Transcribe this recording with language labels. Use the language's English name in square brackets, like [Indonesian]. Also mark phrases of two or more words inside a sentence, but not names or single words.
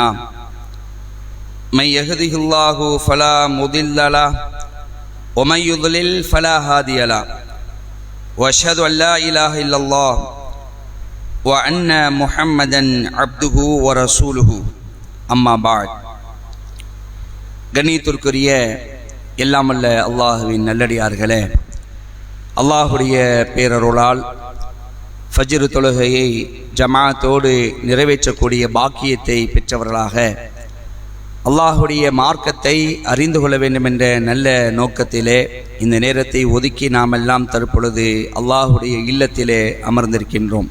[Arabic] من يهده الله فلا مضل له ومن يضلل فلا هادي له. وأشهد أن لا إله إلا الله وأن محمدا عبده ورسوله. أما بعد. [Tamil] கண்ணியத்திற்குரிய எல்லாமல்ல அல்லாஹுவின் நல்லடியார்களே, அல்லாஹுடைய பேரருளால் ஃபஜ்ர் தொழுகையை ஜமாத்தோடு நிறைவேற்றக்கூடிய பாக்கியத்தை பெற்றவர்களாக அல்லாஹுடைய மார்க்கத்தை அறிந்து கொள்ள வேண்டும் என்ற நல்ல நோக்கத்திலே இந்த நேரத்தை ஒதுக்கி நாம் எல்லாம் தற்பொழுது அல்லாஹுடைய இல்லத்திலே அமர்ந்திருக்கின்றோம்.